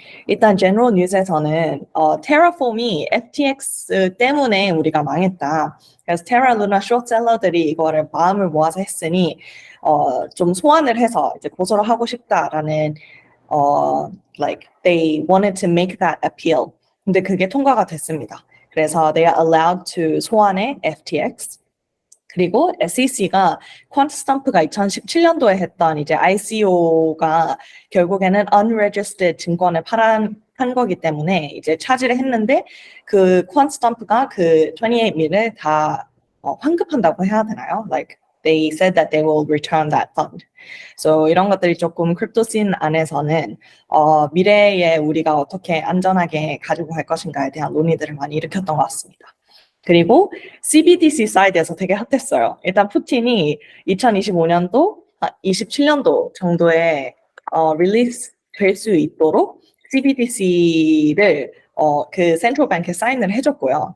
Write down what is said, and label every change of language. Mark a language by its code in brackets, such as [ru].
[ko] 일단 general news에서는 테라폼이 FTX 때문에 우리가 망했다. 그래서 테라 루나 숏셀러들이 이거를 마음을 모아서 했으니 좀 소환을 해서 이제 고소를 하고 싶다라는 [en] like they wanted to make that appeal. [ko] 근데 그게 통과가 됐습니다. 그래서 [en] they are allowed to [ko] 소환해 FTX. 그리고 SEC가 퀀트스탬프가 2017년도에 했던 이제 ICO가 결국에는 unregistered 증권을 한 거기 때문에 이제 차지를 했는데 그 퀀트스탬프가 그 28밀을 다 환급한다고 해야 되나요? [en] Like they said that they will return that fund. [ko] So 이런 것들이 조금 크립토씬 안에서는 미래에 우리가 어떻게 안전하게 가지고 갈 것인가에 대한 논의들을 많이 일으켰던 것 같습니다. 그리고 CBDC 사이드에서 되게 핫했어요. 일단 푸틴이 2025년도, 27년도 정도에 릴리스 될 수 있도록 CBDC를 그 센트럴 뱅크에 사인을 해줬고요.